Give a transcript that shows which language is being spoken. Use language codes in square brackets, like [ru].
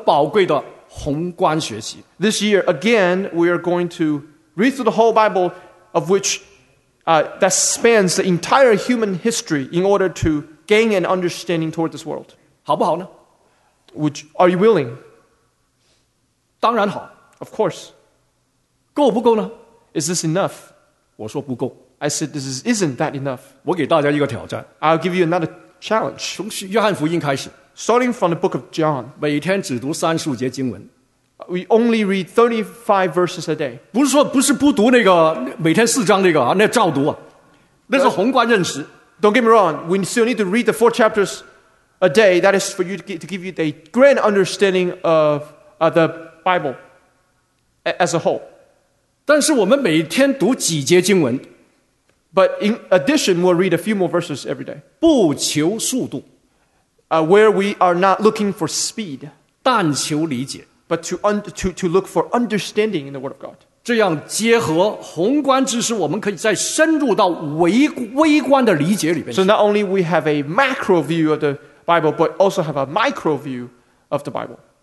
[zh] 就让我们一年之内再次对横贯整个人类历史的圣经获得宝贵的宏观学习。 [en] This year, again, we are going to read through the whole Bible of which that spans the entire human history in order to gain an understanding toward this world. [zh] 好不好呢? [en] Are you willing? [zh] 当然好。 [en] Of course. [zh] 够不够呢? [en] Is this enough? [zh] 我说不够。 [en] I said, this isn't that enough. [zh] 我给大家一个挑战。 [en] I'll give you another challenge. [zh] 从约翰福音开始。 [en] Starting from the book of John. [zh] 每天只读35节经文。 [en] We only read 35 verses a day. [zh] 不是说不读那个每天四章那个,那照读啊。那是宏观认识。 [en] Don't get me wrong, we still need to read the four chapters a day. That is for you to give you a grand understanding of the Bible as a whole. [zh] 但是我们每天读几节经文? [en] But in addition, we'll read a few more verses every day. [zh] 不求速度, [en] where we are not looking for speed, [zh] 但求理解, [en] but to look for understanding in the Word of God. [zh] 这样结合宏观知识,我们可以再深入到微观的理解里面。 [en] So not only we have a macro view of the Bible, but also have a micro view of the Bible.